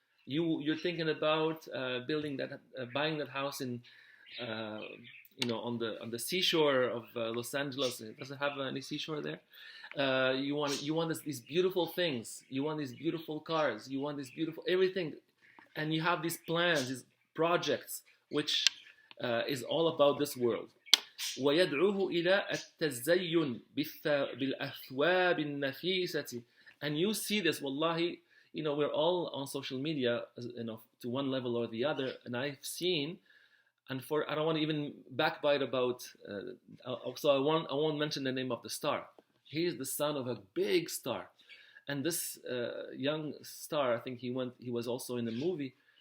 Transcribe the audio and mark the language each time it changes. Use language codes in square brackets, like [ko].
[en] You're thinking about buying that house in on the seashore of Los Angeles. Does it have any seashore there? You want these beautiful things. You want these beautiful cars. You want this beautiful everything, and you have these plans, these projects, which is all about this world. [ar] ويدعوه إلى التزين بالأثواب النفيسة. [en] And you see this, wallahi, we're all on social media, to one level or the other, and I've seen, and I don't want to even backbite about, so I won't mention the name of the star. He is the son of a big star, and this young star, I think he was also in the movie.